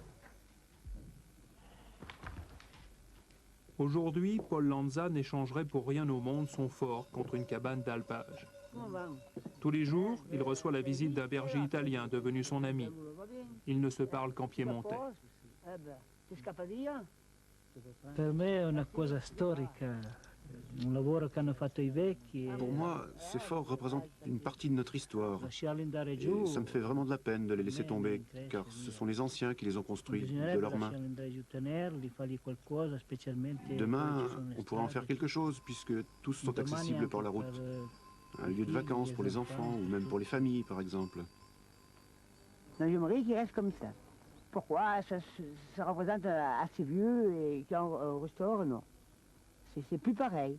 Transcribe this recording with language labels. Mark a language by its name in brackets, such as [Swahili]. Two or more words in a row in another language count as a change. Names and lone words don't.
[French] Aujourd'hui, Paul Lanza n'échangerait pour rien au monde son fort contre une cabane d'alpage. Tous les jours, il reçoit la visite d'un berger italien devenu son ami. Ils ne se parlent qu'en piémontais. [Italian] Per me è una cosa storica, un lavoro che hanno fatto i vecchi. [French] Pour moi, ces forts représentent une partie de notre histoire. [Italian] Lasciarli andare [French] Et [Italian] giù, [French] ça me fait vraiment de la peine de les laisser tomber, car ce sont les anciens qui les ont construits de leurs mains. [Italian] lasciarli andare giù, tenerli, fargli qualcosa, specialmente [French] Demain, [Italian] quelli che sono [French] on pourra en faire [Italian] strade. [French] quelque chose, puisque tous sont [Italian] Domani [French] accessibles [Italian] anche [French] par la route. [Italian] per [French] Un lieu de vacances pour les enfants, ou même pour les familles, par exemple. Non, j'aimerais qu'il reste comme ça. Pourquoi ça représente assez vieux et quand on restaure, non. C'est plus pareil.